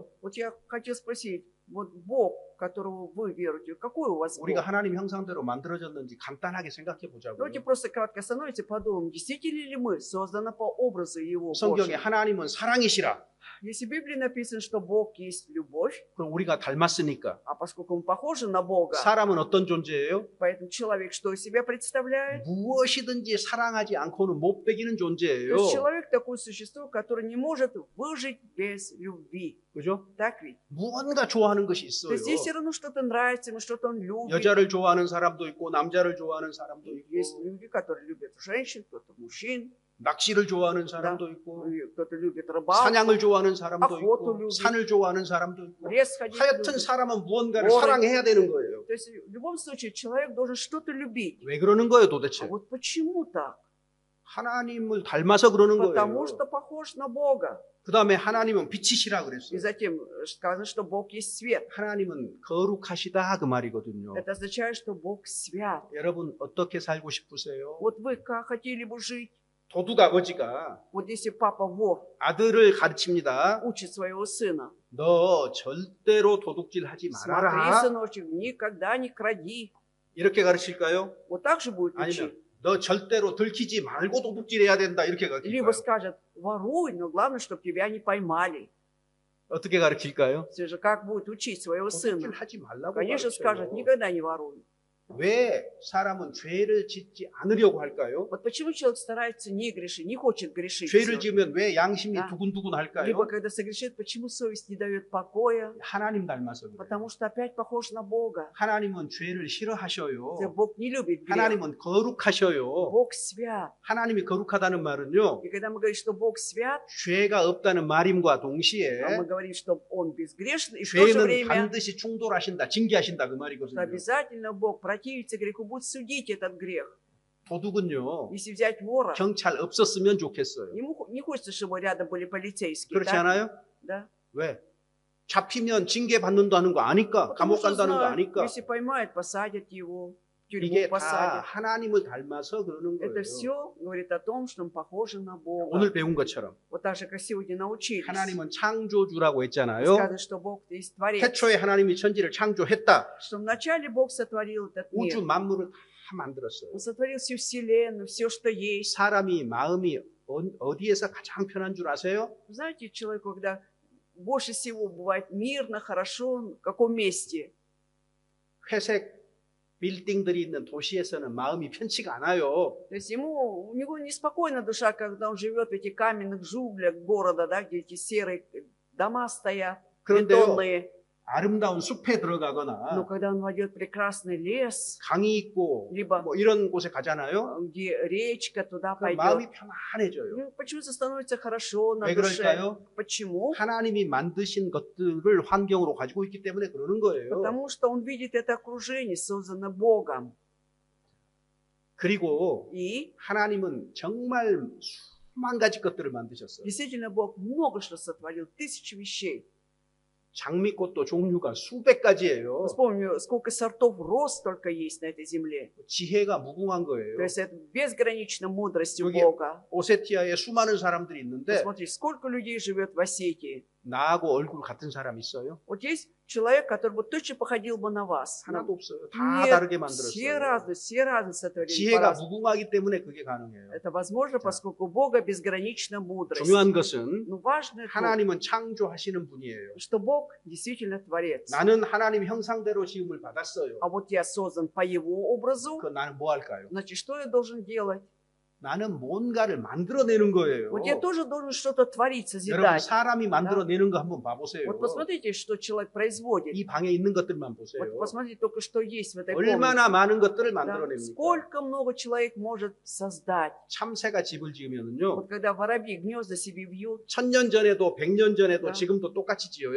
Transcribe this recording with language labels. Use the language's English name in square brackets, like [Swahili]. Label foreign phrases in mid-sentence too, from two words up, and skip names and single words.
[Russian] Вот я хотел спросить, вот Бог, которого вы веруете, какой у вас Бог? [Korean] 우리가 하나님 형상대로 만들어졌는지 간단하게 생각해 보자고요. [Russian] Давайте просто кратко остановимся и подумаем, действительно ли мы созданы по образу Его [Korean] 성경에 [Russian] Божьего? [Korean] 하나님은 사랑이시라. [Russian] Если в Библии написано, что Бог есть любовь, [Korean] 그럼 우리가 닮았으니까 [Russian] а поскольку мы похожи на Бога, [Korean] 사람은 어떤 존재예요? [Russian] поэтому человек что из себя представляет? [Korean] 무엇이든지 사랑하지 않고는 못 배기는 [Russian] То [Korean] 존재예요. [Russian] есть человек такое существо, которое не может выжить без любви. [Korean] 그죠? [Russian] Так ведь? [Korean] 무언가 좋아하는 것이 [Russian] То [Korean] 있어요. [Russian] есть здесь все равно что-то нравится ему, что-то он любит. [Korean] 여자를 좋아하는 사람도 있고 남자를 좋아하는 사람도 [Russian] Есть [Korean] 있고 [Russian] люди, которые любят женщин, кто-то мужчин, [Korean] 낚시를 좋아하는 사람도 있고 [Russian] и кто-то любит рыбалку, [Korean] 사냥을 좋아하는 사람도 [Russian] охоту [Korean] 있고 [Russian] любит. [Korean] 산을 좋아하는 사람도 있고 [Russian] в лес ходить [Korean] 하여튼 [Russian] любит. [Korean] 사람은 무언가를 오래. 사랑해야 되는 거예요. [Russian] То есть в любом случае человек должен что-то любить. [Korean] 왜 그러는 거예요 [Russian] А [Korean] 도대체? [Russian] вот почему так? [Korean] 하나님을 닮아서 그러는 [Russian] Потому [Korean] 거예요. [Russian] что похож на Бога. [Korean] 그 다음에 하나님은 빛이시라 [Russian] И [Korean] 그랬어요. [Russian] затем сказано, что Бог есть свет. [Korean] 하나님은 거룩하시다 그 말이거든요. [Russian] Это означает, что Бог свят. [Korean] 여러분 어떻게 살고 싶으세요? [Russian] Вот вы как хотели бы жить? [Korean] 도둑 아버지가 [Russian] Вот если папа вор [Korean] 아들을 가르칩니다. [Russian] учит своего сына. [Korean] 너 절대로 도둑질 하지 [Russian] Смотри, [Korean] 말아라. [Russian] сыночек, никогда не кради. [Korean] 이렇게 가르칠까요? [Russian] Вот так же будет [Korean] 아니면 [Russian] учить. [Korean] 너 절대로 들키지 말고 도둑질해야 된다 이렇게 [Russian] Либо [Korean] 가르칠까요? [Russian] скажет, воруй, но главное, чтобы тебя не поймали. [Korean] 어떻게 가르칠까요? [Russian] Все же как будет учить своего [Korean] 도둑질 [Russian] сына? [Korean] 하지 말라고 [Russian] Конечно, скажет, [Korean] 가르쳐요. [Russian] никогда не воруй. [Korean] 왜 사람은 죄를 짓지 않으려고 할까요? [Russian] Вот почему человек старается не грешить, не хочет грешить. [Korean] 죄를 [Russian] всё? [Korean] 지으면 왜 양심이 [Russian] Да. [Korean] 두근두근 할까요? [Russian] Либо когда согрешит, почему совесть не дает покоя? [Korean] 하나님 닮아서 그래요. [Russian] Потому что опять похож на Бога. [Korean] 하나님은 죄를 싫어하셔요. [Russian] Бог не любит грех. [Korean] 하나님은 거룩하셔요. [Russian] Бог свят. [Korean] 하나님이 거룩하다는 말은요. [Russian] И когда мы говорим, что Бог свят, [Korean] 죄가 없다는 말임과 [Russian] а [Korean] 동시에 [Russian] мы говорим, что Он безгрешный, и в то же [Korean] 죄는 [Russian] время, [Korean] 반드시 충돌하신다, 징계하신다 그 [Russian] что [Korean] 말이거든요. [Russian] обязательно Бог противится греху, будет судить этот грех. [Korean] 도둑은요. [Russian] Если взять вора, [Korean] 경찰 없었으면 좋겠어요. [Russian] ему не хочется, чтобы рядом были полицейские. [Korean] 그렇지 [Russian] так? [Korean] 않아요? [Russian] Да. [Korean] 왜? 잡히면 징계 받는다는 거 아니까, [Russian] Потому [Korean] 감옥 [Russian] что [Korean] 간다는 거 [Russian] знают, [Korean] 아니까. [Russian] если поймают, посадят его, в тюрьму [Korean] 이게 다 [Russian] посадят. [Korean] 하나님을 닮아서 그러는 [Russian] Это [Korean] 거예요. [Russian] все говорит о том, что мы похожи на Бога. [Korean] 오늘 배운 것처럼 [Russian] Вот так же, как сегодня научились. [Korean] 하나님은 창조주라고 했잖아요. [Russian] Сказано, что Бог есть Творец. [Korean] 태초에 하나님이 천지를 창조했다. [Russian] Что вначале Бог сотворил этот [Korean] 우주 [Russian] мир. [Korean] 만물을 다 만들었어요. [Russian] Он сотворил всю вселенную, все, что есть. [Korean] 사람이 마음이 어디에서 가장 편한 줄 아세요? [Russian] Знаете, человеку, когда больше всего бывает мирно, хорошо, в каком месте? [Korean] 회색 빌딩들이 있는 도시에서는 마음이 편치가 않아요. [Russian] То есть у него неспокойна душа, когда он живет в этих каменных джунглях города, да, где эти серые дома стоят, [Korean] 그런데요, [Russian] бетонные. [Korean] 아름다운 숲에 [Russian] Но [Korean] 들어가거나 [Russian] когда он войдет в прекрасный лес, [Korean] 강이 있고 [Russian] либо [Korean] 뭐 이런 곳에 가잖아요. [Russian] где речка туда [Korean] 그럼 마음이 [Russian] пойдет, [Korean] 편안해져요. [Russian] ну, почему-то становится хорошо на [Korean] 왜 [Russian] душе. [Korean] 그럴까요? [Russian] Почему? [Korean] 하나님이 만드신 것들을 환경으로 가지고 있기 때문에 그러는 거예요. [Russian] Потому что он видит это окружение, созданное Богом. [Korean] 그리고 [Russian] И [Korean] 하나님은 정말 수만 가지 것들을 만드셨어요. [Russian] действительно Бог много что сотворил, тысячи вещей. [Korean] 장미꽃도 종류가 수백 가지예요. [Russian] Вспомню, сколько сортов роз только есть на этой земле. [Korean] 지혜가 무궁한 [Russian] То [Korean] 거예요. [Russian] есть это безграничная мудрость у [Korean] 여기 [Russian] Бога. [Korean] 오세티아에 수많은 사람들이 있는데 [Russian] Посмотри, сколько людей живет в Осетии. [Korean] 나하고 얼굴 같은 사람 있어요? [Russian] Вот есть человек, который бы точно походил бы на вас. [Korean] 하나도 없어요. 다 [Russian] Нет, [Korean] 다르게 [Russian] все [Korean] 만들었어요. [Russian] разные сотворили [Korean] 지혜가 [Russian] по-разному. [Korean] 무궁하기 때문에 그게 가능해요. [Russian] Это возможно, поскольку у Бога безграничная мудрость. [Korean] 중요한 것은 [Russian] Но важно то, [Korean] 하나님은 창조하시는 분이에요. [Russian] что Бог действительно творец. [Korean] 나는 하나님 형상대로 지음을 받았어요. [Russian] А вот я создан по Его образу, [Korean] 그 나는 뭐 할까요? [Russian] значит, что я должен делать? [Korean] 나는 뭔가를 만들어내는 거예요. [Russian] Вот я тоже должен что-то творить, [Korean] 여러분 [Russian] созидать. [Korean] 사람이 만들어내는 거 한번 봐보세요. [Russian] Вот посмотрите, что человек производит. [Korean] 이 방에 있는 것들만 보세요. [Russian] Вот посмотрите только, что есть в этой комнате. [Korean] 얼마나 많은 것들을 [Russian] Да. [Korean] 만들어냅니까? [Russian] Сколько много человек может создать. [Korean] 참새가 집을 지으면은요. [Russian] Вот когда воробьи гнезда себе вьют, [Korean] 1000년 전에도 100년 전에도 [Russian] Да. [Korean] 지금도 똑같이 지어요.